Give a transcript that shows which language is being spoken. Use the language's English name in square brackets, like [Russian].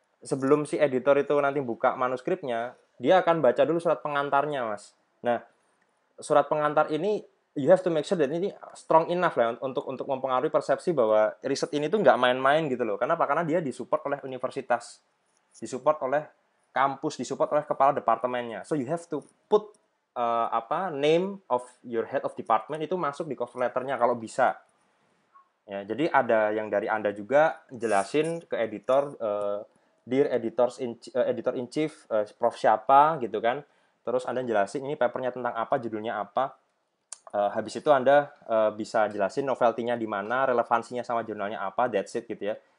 [Indonesian] Sebelum si editor itu nanti buka manuskripnya, dia akan baca dulu surat pengantarnya, Mas. Nah, surat pengantar ini [English] you have to make sure that [Indonesian] ini strong enough lah untuk mempengaruhi persepsi bahwa riset ini tuh nggak main-main gitu loh. Kenapa? Karena dia disupport oleh universitas, disupport oleh kampus, disupport oleh kepala departemennya. [English] So you have to put name of your head of department [Indonesian] itu masuk di cover letternya kalau bisa. Ya, jadi ada yang dari Anda juga jelasin ke editor, [English] dear editor in chief, [Indonesian] Prof siapa gitu kan. Terus Anda jelasin ini papernya tentang apa, judulnya apa. Habis itu Anda bisa jelasin novelty-nya di mana, relevansinya sama jurnalnya apa, [English] that's it [Indonesian] gitu ya.